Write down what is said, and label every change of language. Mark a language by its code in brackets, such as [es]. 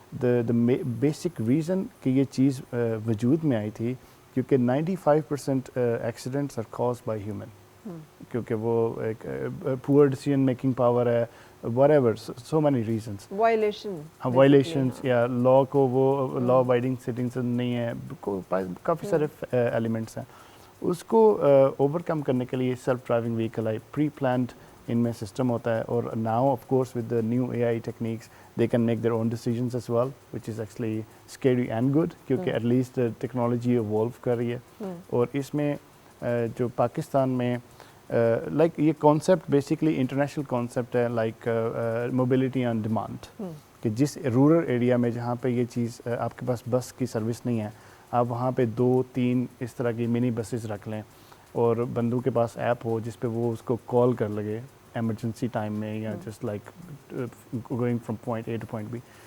[en] دا basic reason [ur] کہ یہ چیز وجود میں آئی تھی کیونکہ [en] 95% accidents are caused by human, [ur] کیونکہ وہ ایک [en] Poor decision making power ہے, whatever, so many reasons. [ur] Violations یا لا کو وہ لا ابائڈنگ سٹنگس نہیں ہے, کافی سارے ایلیمنٹس ہیں. اس کو اوور کم کرنے کے لیے سیلف ڈرائیونگ وہیکل آئی, پری پلانڈ ان میں سسٹم ہوتا ہے. [en] اور now of course with the new A I techniques they can make their own decisions as well, which is actually scary and good, [ur] کیونکہ ایٹ لیسٹ ٹیکنالوجی ایوالو کر رہی ہے. اور اس میں جو پاکستان میں لائک یہ کانسیپٹ بیسکلی انٹرنیشنل کانسیپٹ ہے, لائک [en] mobility on demand, [ur] کہ جس رورل ایریا میں جہاں پہ یہ چیز آپ کے پاس بس کی سروس نہیں ہے, آپ وہاں پہ 2-3 اس طرح کی منی بسز رکھ لیں, اور بندوں کے پاس ایپ ہو جس پہ وہ اس کو کال کر لگے ایمرجنسی ٹائم میں, یا [en] Just like going from point A to point B.